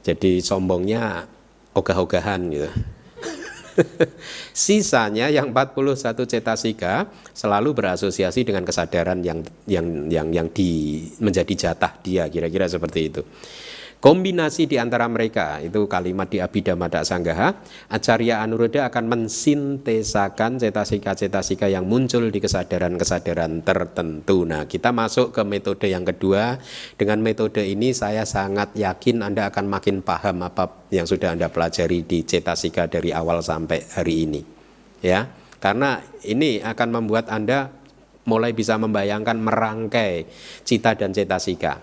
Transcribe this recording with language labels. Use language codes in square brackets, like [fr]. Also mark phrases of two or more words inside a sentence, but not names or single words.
[id] Jadi sombongnya ogah-ogahan gitu. Sisanya yang 41 cetasika selalu berasosiasi dengan kesadaran yang menjadi jatah dia, kira-kira seperti itu. Kombinasi di antara mereka, itu kalimat di Abhidhamma Sanggaha, Acarya Anuruddha akan mensintesakan cetasika-cetasika yang muncul di kesadaran-kesadaran tertentu. Nah, kita masuk ke metode yang kedua. Dengan metode ini saya sangat yakin Anda akan makin paham apa yang sudah Anda pelajari di cetasika dari awal sampai hari ini. Ya, karena ini akan membuat Anda mulai bisa membayangkan merangkai cita dan cetasika.